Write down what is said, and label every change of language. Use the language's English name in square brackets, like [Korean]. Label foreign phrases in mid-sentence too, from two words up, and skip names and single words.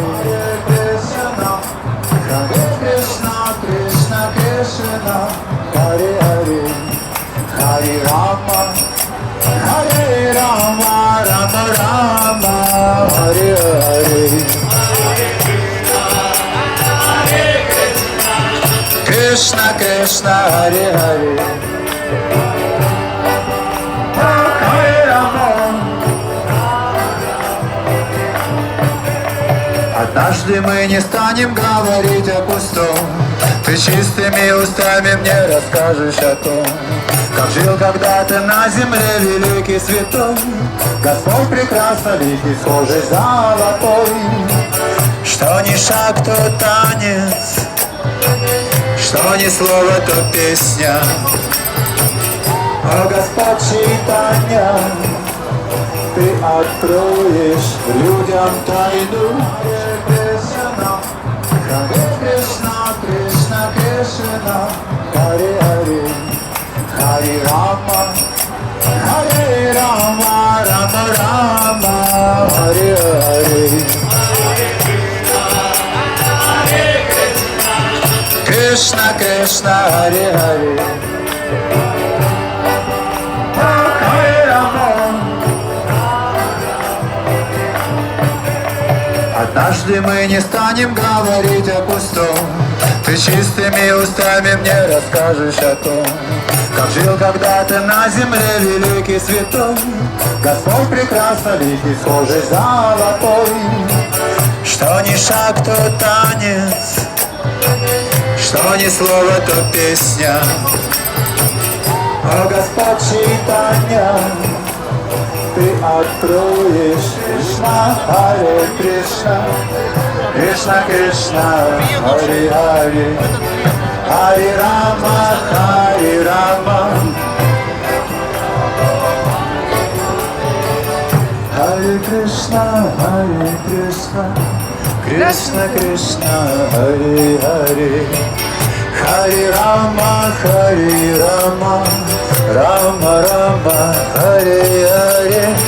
[Sanskrit] Hare Krishna, Krishna Krishna, Hare Hare, Hare Rama Hare Rama, Rama Rama Hare Hare, Krishna Krishna Hare Hare, Hare Rama. [Russian] Однажды мы не станем говорить о пустом, ты чистыми устами мне расскажешь о том, как жил когда-то на земле великий святой, Господь прекрасно великий, схожий золотой. Что ни шаг, то танец, что ни слово, то песня. О Господь читания, ты откроешь людям тайну. [Sanskrit] Hare Krishna, Krishna Krishna, Hare Hare, Hare Rama, Hare Rama, Rama Rama, Hare Hare, Krishna Krishna, Hare Hare, Hare Rama. [Russian] Однажды мы не станем говорить о пустом, ты чистыми устами мне расскажешь о том, как жил когда-то на земле великий святой, Господь прекрасно великий, схожий золотой. Что ни шаг, то танец, что ни слово, то песня. О Господь читания, ты откроешь. [Sanskrit] कृष्ण, हरे कृष्ण, कृष्ण कृष्ण, हरे हरे, हरे राम, हरे राम, हरे कृष्ण, हरे कृष्ण, कृष्ण कृष्ण, हरे हरे, हरे राम, हरे राम, राम राम, हरे हरे,